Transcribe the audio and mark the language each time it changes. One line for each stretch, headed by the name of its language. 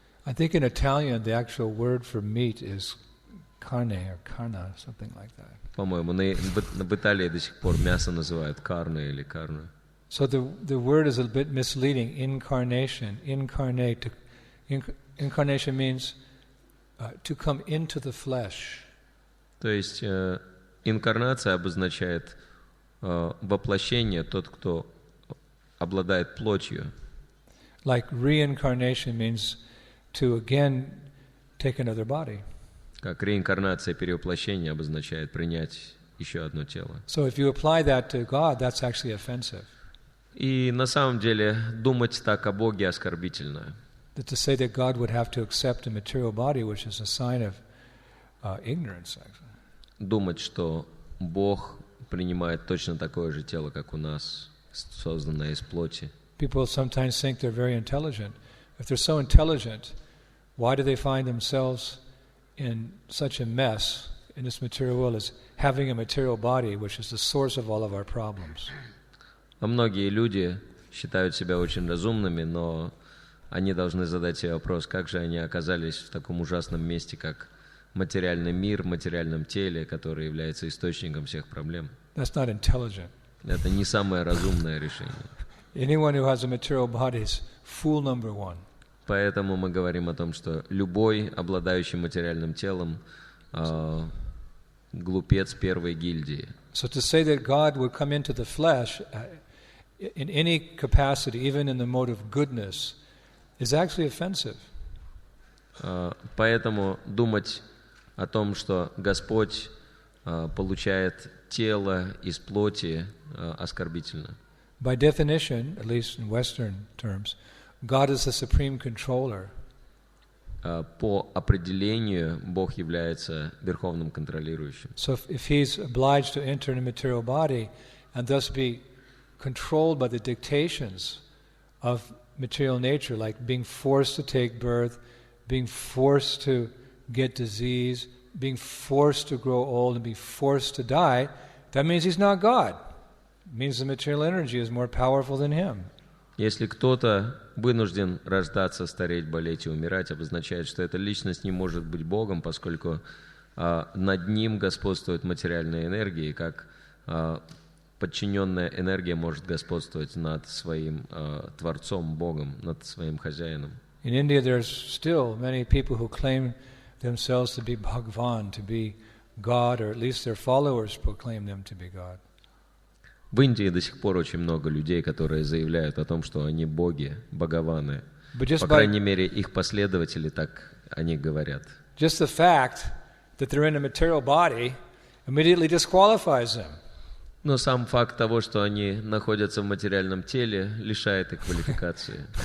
English: I think in Italian the actual word for meat is carne or carna, something like that.
Russian: По-моему, в Италии до сих пор мясо называют карне или карна.
English: So the word is a bit misleading. Incarnation, incarnate. Incarnation means to come into the flesh.
Russian: То есть инкарнация обозначает воплощение, тот, кто обладает плотью.
English: Like reincarnation means to again take another body.
Russian: Как реинкарнация, перевоплощение обозначает принять еще одно тело.
English: So if you apply that to God, that's actually offensive.
Russian: И на самом деле думать так о Боге оскорбительно.
English: That to say that God would have to accept a material body, which is a sign of ignorance, actually.
Russian: Думать, что Бог принимает точно такое же тело, как у нас, созданное из плоти.
English: People sometimes think they're very intelligent. If they're so intelligent, why do they find themselves in such a mess in this material world as having a material body, which is the source of all of our problems?
Russian: А многие люди считают себя очень разумными, но они должны задать себе вопрос, как же они оказались в таком ужасном месте, как материальный мир, в материальном теле, который является источником всех проблем.
English: That's not intelligent.
Russian: Это не самое разумное решение.
English: Anyone who has a material body is fool number one.
Russian: Поэтому мы говорим о том, что любой, обладающий материальным телом, глупец первой гильдии.
English: So to say that God would come into the flesh in any capacity, even in the mode of goodness, is actually offensive.
Russian: Поэтому думать о том, что Господь получает тело из плоти, оскорбительно.
English: By definition, at least in Western terms, God is the supreme controller.
Russian: По определению Бог является верховным контролирующим.
English: So if he's obliged to enter in a material body and thus be controlled by the dictations of material nature, like being forced to take birth, being forced to get disease, being forced to grow old and be forced to die, that means he's not God. It means the material energy is more powerful than him.
Russian: Если кто-то вынужден рождаться, стареть, болеть и умирать, обозначает, что эта личность не может быть Богом, поскольку над ним господствует материальная энергия, и как подчиненная энергия может господствовать над своим Творцом, Богом, над своим хозяином.
English: In India, there's still many people who claim themselves to be Bhagavan, to be God, or at least their followers proclaim them to be God.
Russian: В Индии до сих пор очень много людей, которые заявляют о том, что они боги, бхагаваны. По крайней мере, их последователи так они говорят.
English: Just the fact that they're in a material body immediately disqualifies them.
Russian: Но сам факт того, что они находятся в материальном теле, лишает их квалификации.